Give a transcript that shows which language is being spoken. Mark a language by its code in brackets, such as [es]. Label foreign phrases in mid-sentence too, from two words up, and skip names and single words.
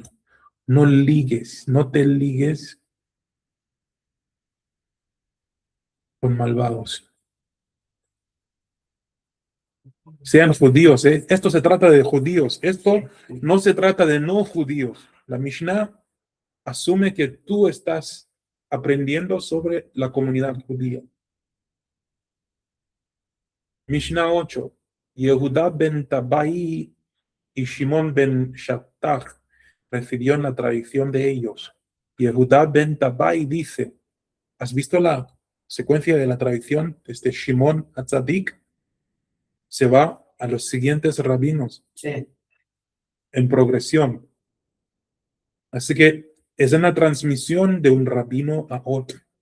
[es] No ligues, no te ligues con malvados. Sean judíos, ¿eh? Esto se trata de judíos, esto no se trata de no judíos. La Mishnah asume que tú estás aprendiendo sobre la comunidad judía. Mishnah 8. Yehuda ben Tabai y Shimon ben Shattach recibió en la tradición de ellos. Yehuda ben Tabai dice, ¿has visto la secuencia de la tradición? Desde Shimon a Tzadik se va a los siguientes rabinos. Sí. En progresión. Así que es una transmisión de un rabino a otro.